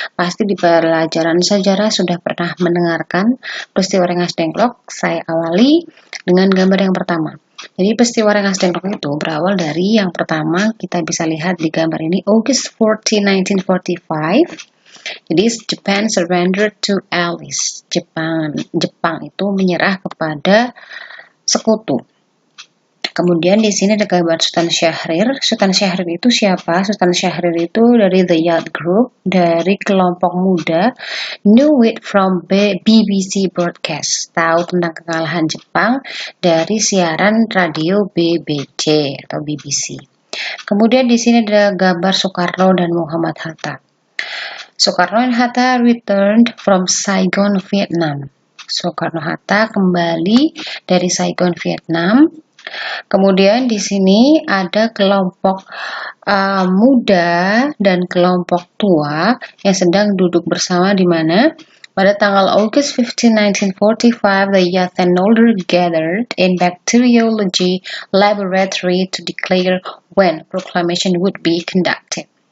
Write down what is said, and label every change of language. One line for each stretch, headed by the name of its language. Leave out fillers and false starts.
Indonesian: Pasti di pelajaran sejarah sudah pernah mendengarkan peristiwa Rengas Dengklok. Saya awali dengan gambar yang pertama. Jadi peristiwa Rengas Dengklok itu berawal dari yang pertama kita bisa lihat di gambar ini,
English: August 14, 1945.
Indonesian: Jadi
English: Japan surrendered to Allies.
Indonesian: Jepang itu menyerah kepada sekutu. Kemudian di sini ada gambar Sultan Syahrir. Sultan Syahrir itu siapa? Sultan Syahrir itu dari The Yacht Group, dari kelompok muda.
English: Knew it from BBC broadcast.
Indonesian: Tahu tentang kekalahan Jepang dari siaran radio BBC atau BBC. Kemudian di sini ada gambar Soekarno dan Muhammad Hatta.
English: Soekarno
Indonesian: dan
English: Hatta returned from Saigon, Vietnam.
Indonesian: Soekarno-Hatta kembali dari Saigon, Vietnam. Kemudian di sini ada kelompok muda dan kelompok tua yang sedang duduk bersama di mana? Pada tanggal
English: August 15, 1945, the youth and older gathered in bacteriology laboratory to declare when proclamation would be conducted.